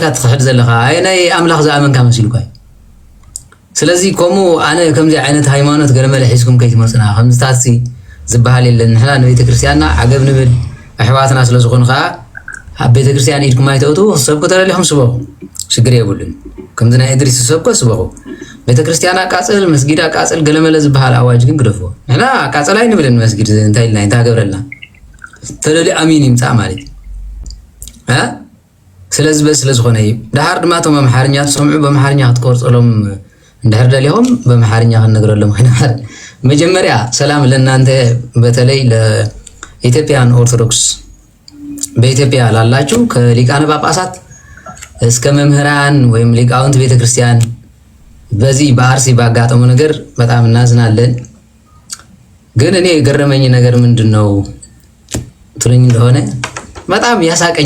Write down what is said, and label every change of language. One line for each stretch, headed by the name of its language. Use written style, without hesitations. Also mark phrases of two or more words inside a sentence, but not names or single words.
Tigrinya: ትኽሕድ ዘለኻ ኣይ ናይ ኣምላኽ ዝኣመንካ መሲሉካ ስለዚህ ከምኡ ኣነ ከምዚ ዓይነት ሃይማኖት ገለመለ ሒዝኩም ከይትመፅና ከምዝታት ዝበሃል የለን ንሕና ንቤተ ክርስቲያንና ዓገብ ንብል ኣሕዋትና ስለ ዝኾኑ ከዓ ኣብ ቤተ ክርስቲያን ኢድኩም ኣይተእቱ ክሰብኩ ተለሊኹም ስበኹ ሽግር የብሉን ከምዚ ናይ እድሪስ ዝሰብኮ ስበኹ ቤተ ክርስቲያን ኣቃፅል መስጊድ ኣቃፅል ገለመለ ዝበሃል ኣዋጅ ግን ግደፍዎ ንሕና ኣቃፅል ኣይንብልን መስጊድ እንታይ ኢልና እንታይ ገበረልና ተለሊ ኣሚን ይምፃእ ማለት ስለዚ በስ ስለዝኾነ እዩ ድሓር ድማ እቶም ኣምሓርኛ ትሰምዑ በኣምሓርኛ ክትቆርፀሎም እንድሕር ደሊኹም በአማርኛ ክንነግረሎም ኮይና
Amharic: መጀመሪያ ሰላም ለእናንተ በተለይ ለኢትዮጵያን ኦርቶዶክስ በኢትዮጵያ ላላችሁ ከሊቃነ ጳጳሳት እስከ መምህራን ወይም ሊቃውንት ቤተክርስቲያን በዚህ በአርሲ ባጋጠመው ነገር በጣም እናዝናለን። ግን እኔ የገረመኝ ነገር ምንድነው ትሉኝ እንደሆነ በጣም ያሳቀኝ